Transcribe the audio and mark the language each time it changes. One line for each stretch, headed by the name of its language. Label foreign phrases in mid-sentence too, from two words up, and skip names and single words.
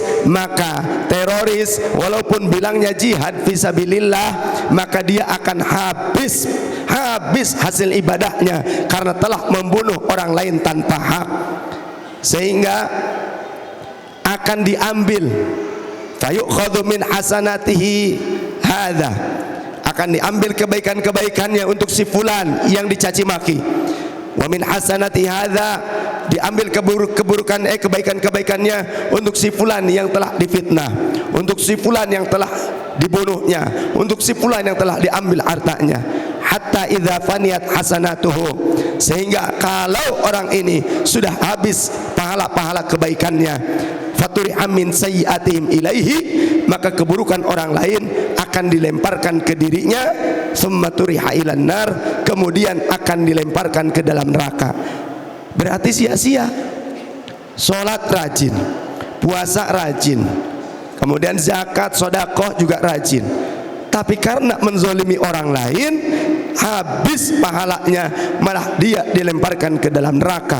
Indonesian: Maka teroris walaupun bilangnya
Arabic: جهاد في سبيل الله,
Indonesian: maka dia akan habis hasil ibadahnya karena telah membunuh orang lain tanpa hak, sehingga akan diambil
Arabic: فيؤخذ من حسناته هذا,
Indonesian: akan diambil kebaikan-kebaikannya untuk si fulan yang dicaci maki.
Arabic: ومن حسنات هذا,
Indonesian: diambil kebaikan-kebaikannya untuk si fulan yang telah difitnah, untuk si fulan yang telah dibunuhnya, untuk si fulan yang telah diambil hartanya.
Arabic: حتى إذا فنيت حسناته,
Indonesian: sehingga kalau orang ini sudah habis pahala-pahala kebaikannya,
Arabic: فطرحت من سيئاتهم إليه,
Indonesian: maka keburukan orang lain akan dilemparkan ke dirinya,
Arabic: ثم طرح إلى النار,
Indonesian: kemudian akan dilemparkan ke dalam neraka. Berarti sia-sia. Sholat rajin, puasa rajin, kemudian zakat, sodakoh juga rajin, tapi karena menzolimi orang lain, habis pahalanya, malah dia dilemparkan ke dalam neraka.